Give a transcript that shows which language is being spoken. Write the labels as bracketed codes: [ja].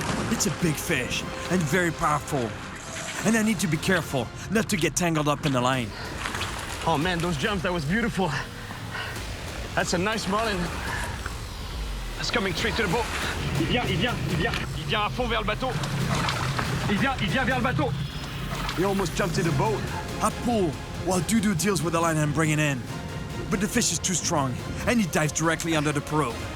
[en] It's a big fish and very powerful. And I need to be careful not to get tangled up in the line. Oh man, those jumps, that was beautiful. That's a nice marlin. That's coming straight to the boat. [fr] Il vient à fond vers le bateau. Il vient vers le bateau. [en] He almost jumped in the boat. I pull while Dudu deals with the line I'm bringing in. But the fish is too strong, and he dives directly under the pirogue.